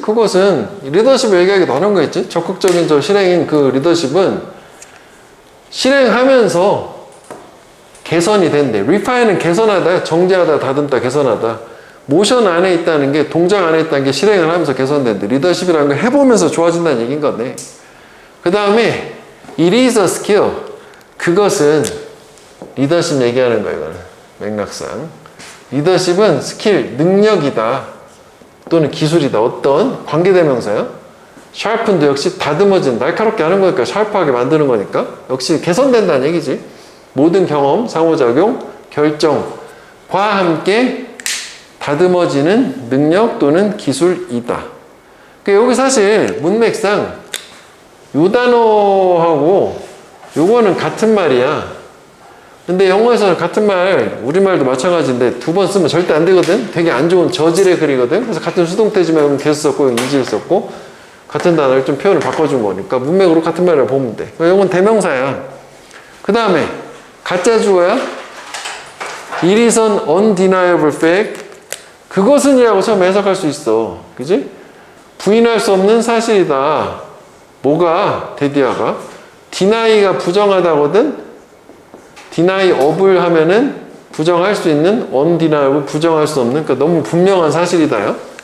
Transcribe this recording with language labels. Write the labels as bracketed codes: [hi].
[ko] 그것은 리더십을 얘기하기도 하는 거겠지? 적극적인 저 실행인 그 리더십은 실행하면서 개선이 된대. 리파이는 개선하다, 정제하다, 다듬다, 개선하다. 모션 안에 있다는 게, 동작 안에 있다는 게 실행을 하면서 개선된대. 리더십이라는 걸 해보면서 좋아진다는 얘기인 거네. 그 다음에 [en] it is a skill. [ko] 그것은 리더십 얘기하는 거야, 이거는. 맥락상. 리더십은 스킬, 능력이다. 또는 기술이다. 어떤 관계대명사야. sharpened 역시 다듬어진, 날카롭게 하는 거니까, 샤프하게 만드는 거니까. 역시 개선된다는 얘기지. 모든 경험, 상호작용, 결정과 함께 다듬어지는 능력 또는 기술이다. 여기 사실 문맥상 요 단어하고 요거는 같은 말이야. 근데 영어에서는 같은 말, 우리말도 마찬가지인데 두 번 쓰면 절대 안 되거든? 되게 안 좋은 저질의 글이거든? 그래서 같은 수동태지만 계속 썼고, 이질 썼고, 같은 단어를 좀 표현을 바꿔준 거니까 문맥으로 같은 말을 보면 돼. 이건 대명사야. 그 다음에 가짜 주어야. [en] It is an undeniable fact. [ko] 그것은 이라고 처음 해석할 수 있어. 그지? 부인할 수 없는 사실이다. 뭐가? 데디아가. deni가 부정하다거든? deny of을 하면은 부정할 수 있는 undeniable, 부정할 수 없는, 그러니까 너무 분명한 사실이다요.